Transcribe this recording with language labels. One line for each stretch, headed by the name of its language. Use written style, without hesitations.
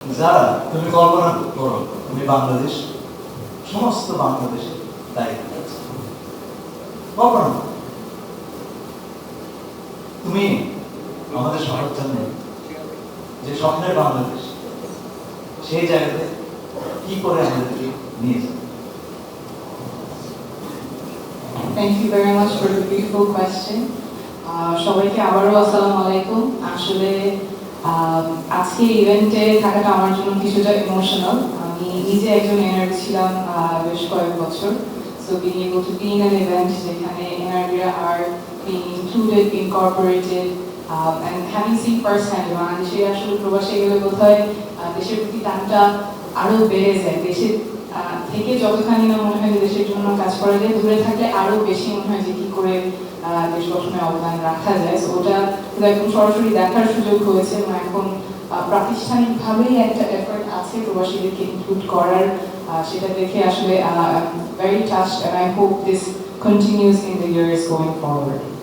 Bangla: যারা তুমি কল্পনা করো তুমি বাংলাদেশ, সমস্ত বাংলাদেশের দায়িত্ব আছে। কল্পনা করো তুমি আমাদের সবার জন্য যে স্বপ্নের বাংলাদেশ, সেই জায়গাতে কি করে আমাদেরকে নিয়ে যাবে।
English: Thank you very much for the beautiful question.
Bangla: সবাইকে আবারও আসসালামু আলাইকুম। আসলে আজকে ইভেন্টে থাকাটা আমার জন্য কিছুটা ইমোশনাল। আমি নিজে একজন এনআরবি ছিলাম বেশ কয়েক বছর।
English: So being able to be in an event
Bangla: যেখানে এনআরবিরা
English: are being included, incorporated, and having seen firsthand
Bangla: বাংলাদেশে আসলে প্রবাসে গেলে বোধহয় দেশের প্রতি টানটা আরো বেড়ে যায়। দেশের থেকে যতখানি না মনে হয় যে দেশের জন্য কাজ করা যায়, দূরে থাকলে আরো বেশি মনে হয় যে কি করে দেশ গঠনে অবদান রাখা যায়। সো ওটা একদম সরাসরি দেখার সুযোগ হয়েছে এবং এখন প্রাতিষ্ঠানিকভাবেই একটা এফর্ট আছে প্রবাসীদেরকে ইনক্লুড করার। সেটা দেখে আসলে
English: very touched and I hope this continues in the years going forward.